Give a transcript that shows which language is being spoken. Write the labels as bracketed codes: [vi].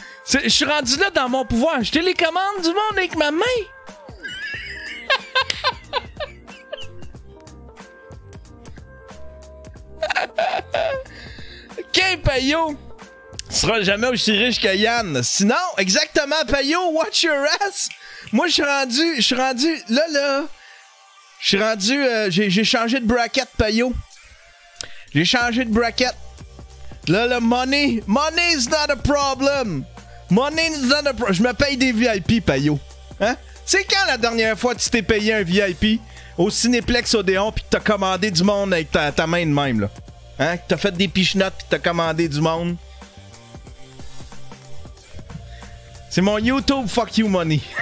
[fr] Je suis rendu là dans mon pouvoir. Je télécommande du monde avec ma main. OK, Payot. Tu seras jamais aussi riche que Yann. Sinon, exactement, Payot, [en] watch your ass. [fr] Moi, je suis rendu, là. Je suis rendu, j'ai changé de bracket, Payot. J'ai changé de bracket. [en] Là, money is not a problem. Money is not a problem. [fr] Je me paye des VIP, Payot. Hein? C'est quand la dernière fois tu t'es payé un VIP au Cinéplex Odéon pis que t'as commandé du monde avec ta main de même, là? Hein? Que t'as fait des pichenottes pis t'as commandé du monde? C'est mon YouTube [en] Fuck You Money.